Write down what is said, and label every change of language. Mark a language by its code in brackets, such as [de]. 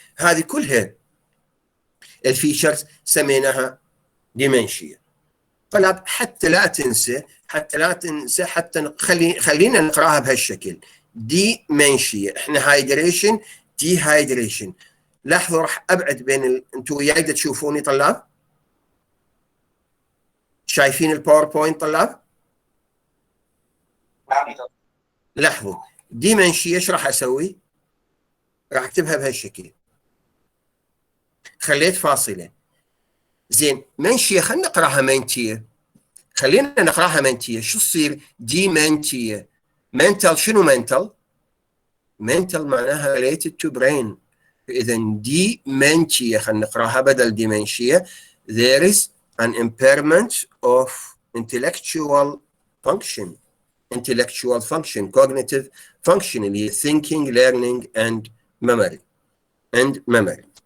[ar] هذه كلها الفيتشرز سميناها dementia. طلاب حتى لا تنسى حتى خلينا نقراها بهالشكل dementia. احنا dehydration. لاحظوا راح ابعد بين انتم وياي تشوفوني طلاب؟ شايفين الباوربوينت طلاب؟ لاحظوا ديمنشيا ايش راح اسوي؟ راح اكتبها بهالشكل. خليت فاصله. زين منشيه خلينا نقراها منتيه. شو تصير؟ ديمنتيه. منتال شنو منتال؟ منتال معناها [en] related to brain. [ar] اذا ديمنتيه خلينا نقراها بدل ديمنشيا. [en] There is an impairment of intellectual function, cognitive function [ar] اللي هي [en] thinking, learning and memory.